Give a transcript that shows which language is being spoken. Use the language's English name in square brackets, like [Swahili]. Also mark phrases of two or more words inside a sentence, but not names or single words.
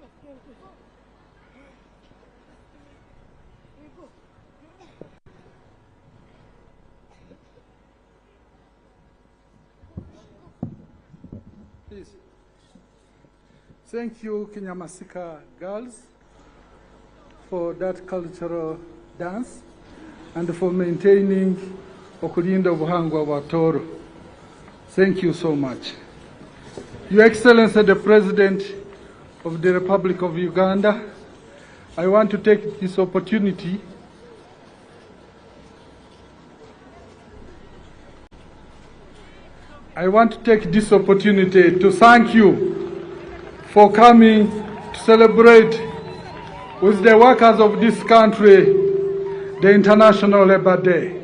[English] Please. Thank you, Kinyamasika girls, for that cultural dance and for maintaining [Tooro] okulinda obuhangwa bwa Toro. [English] Thank you so much. Your Excellency, the President of the Republic of Uganda, I want to take this opportunity to thank you for coming to celebrate with the workers of this country the International Labour Day.